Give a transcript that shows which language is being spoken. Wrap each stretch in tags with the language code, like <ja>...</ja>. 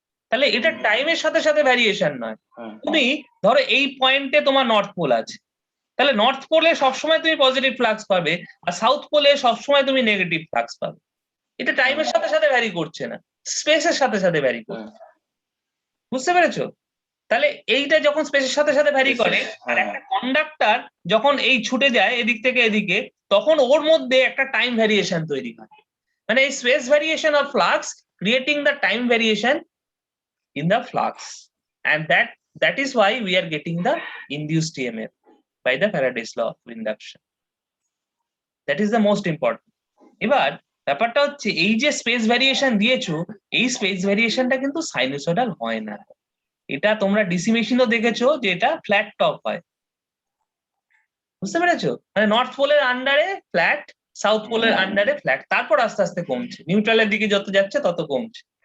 <bn>তাহলে এটা টাইমের সাথে সাথে ভ্যারিয়েশন নয়। তুমি ধরো এই পয়েন্টে তোমার নর্থ পোল আছে, তাহলে নর্থ পোলে সবসময় তুমি পজিটিভ ফ্লাক্স পাবে আর সাউথ পোলে সবসময় তুমি নেগেটিভ ফ্লাক্স পাবে। এটা টাইমের সাথে সাথে ভ্যারি করছে না, স্পেসের সাথে সাথে ভ্যারি করছে। বুঝতে পেরেছো? তাহলে এইটা যখন স্পেসের সাথে সাথে ভ্যারি করে আর একটা কন্ডাক্টর যখন এই ছুটে যায় এদিক থেকে এদিকে, তখন ওর মধ্যে একটা টাইম ভ্যারিয়েশন তৈরি হয়। মানে এই</bn> <en>Space variation of flux creating the time variation in the flux, and that is why we are getting the induced EMF by the Faraday's law of induction. That is the most important.</en> <bn>এবার ব্যাপারটা হচ্ছে এই যে space variation দিয়েছো, এই space ভ্যারিয়েশনটা কিন্তু সাইনুসয়েডাল হয় না। এটা তোমরা ডিসি মেশিনও দেখেছো যে এটা ফ্ল্যাট টপ হয়। বুঝতে পেরেছো? মানে নর্থ পোলের আন্ডারে ফ্ল্যাট, সাউথ পোলের আন্ডারে ফ্ল্যাট, তারপর আস্তে আস্তে কমছে, নিউট্রালের দিকে যত যাচ্ছে তত কমছে।</bn>